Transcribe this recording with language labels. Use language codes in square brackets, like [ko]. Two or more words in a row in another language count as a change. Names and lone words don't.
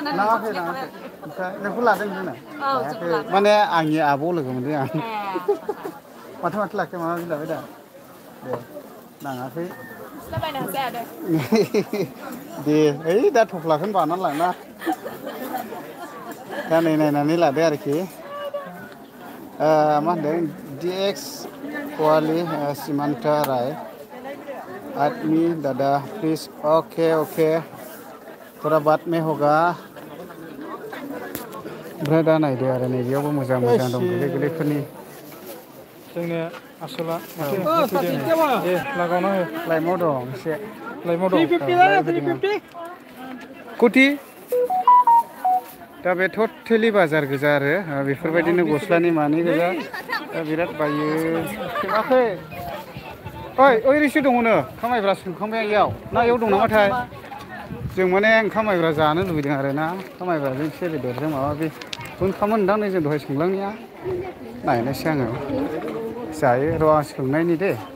[brx] लाङाखै ओमफ्राय नोंखौ लादों जोंना माने आंनि आब' लोगो मोनदों आं माथो लाखिया माबा लाबाय दा दे नाङाखै दे ओइ दा थफ्लाखौनो बानानै लांना दा नै नायनानै लादो आरोखि मा होनदों DX वाली सीमांता राय आदमी दादा [en] please okay [hi] थोड़ा बाद में होगा [brx] ओमफ्राय दा नायदो आरो नैबेयावबो मोजां दं गोरलैफोरनि जोंनो आसला दे लागावना हो लाइमाव दं एसे लाइमाव दं कुटि दा बे टटेलि बाजार गोजा आरो बेफोरबायदिनो गस्लानि मानि गोजा दा बिराद बायो सोङाखै ओइ रिसि दङनो खामायब्रा सोंखांबाय इयाव ना इयाव दं नामाथाय जों माने ओंखाम माइब्रा जानो लुबैदों आरो ना ओंखाम माइब्राजों एसे बेदरजों माबा बे खामोन दां नै जों दहाय संलांनाया नायनोसै आङो जायो र' आं सोंनायनि दे